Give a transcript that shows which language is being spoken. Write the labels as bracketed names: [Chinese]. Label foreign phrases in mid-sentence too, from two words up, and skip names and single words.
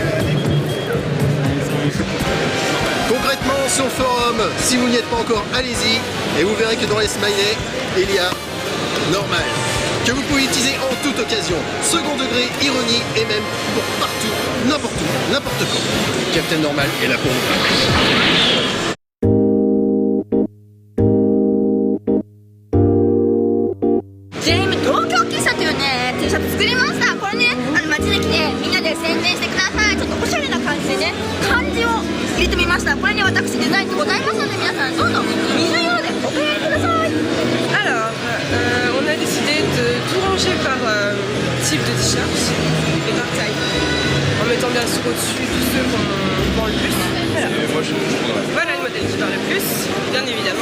[French] Concrètement, sur le forum, si vous n'y êtes pas encore, allez-y, et vous verrez que dans les smileys, il y a normal, que vous pouvez utiliser en toute occasion, second degré, ironie, et même pour partout, n'importe où, n'importe quand. Captain Normal est là pour vous. [Japanese] これに私デザインでございますので皆さんどうぞ水色でお買い上げください。 [French] Alors, on a décidé de tout ranger par type de t-shirt et par taille, en mettant bien sûr au-dessus tous ceux qu'on vend le plus. Voilà le modèle qui vend le plus, bien évidemment.